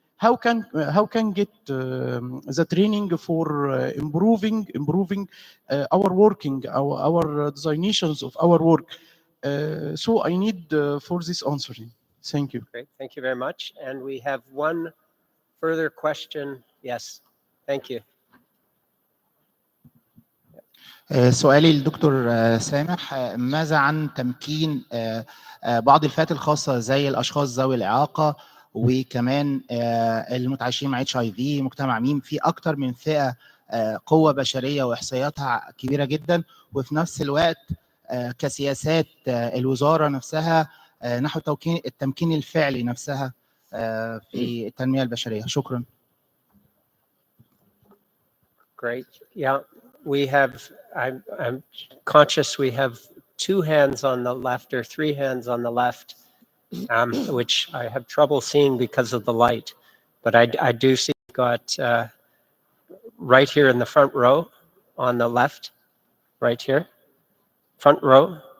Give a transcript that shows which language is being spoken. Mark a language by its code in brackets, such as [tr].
[en] How can get the training for improving our working, our designations of our work? So I need for this answering. Thank you. Great, thank you very much. And we have one further question. Yes, thank you. [ar] سؤالي للدكتور سامح، ماذا عن تمكين بعض الفئات الخاصة زي الأشخاص ذوي الإعاقة وكمان المتعايشين مع HIV، مجتمع ميم، في أكتر من فئة قوة بشرية وإحصائياتها كبيرة جدا، وفي نفس الوقت كسياسات الوزارة نفسها نحو التمكين الفعلي نفسها في التنمية البشرية. شكرا. [en] Great. Yeah, we have, I'm conscious we have 2 hands on the left or 3 hands on the left, which I have trouble seeing because of the light. But I do see we've got right here in the front row on the left, right here, front row.